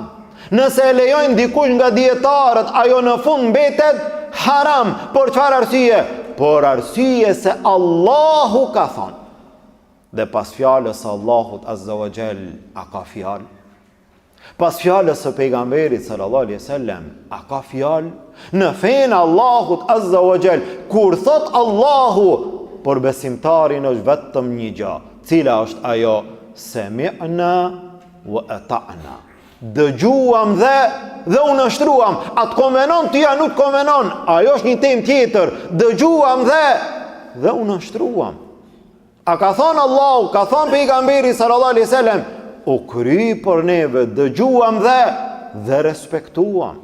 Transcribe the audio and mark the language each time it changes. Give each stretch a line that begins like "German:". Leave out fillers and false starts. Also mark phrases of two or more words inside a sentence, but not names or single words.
Albanian: Nëse e lejojnë dikush nga dietarët, ajo në fund mbetet haram. Por çfarë arsye? Por arsye se Allahu ka thonë. Dhe pas fjalës Allahut
Arabic: عز وجل,
Albanian: a ka fjalë? Pas fjalës së pejgamberit
Arabic: صلى الله عليه وسلم,
Albanian: a ka fjalë? Në fenë Allahut
Arabic: عز وجل,
Albanian: kur thot Allahu, por besimtarin është vetëm një gjë. Cila është ajo?
Arabic: سمعنا وأطعنا.
Albanian: Dëgjuam dhe u nështruam. Atë konvenon, ty ja nuk konvenon. Ajo është një temë tjetër. Dëgjuam dhe u nështruam. A ka thonë Allahu, ka thonë pejgamberi
Arabic: صلى الله عليه وسلم,
Albanian: u kry për neve, dëgjuam dhe respektuam.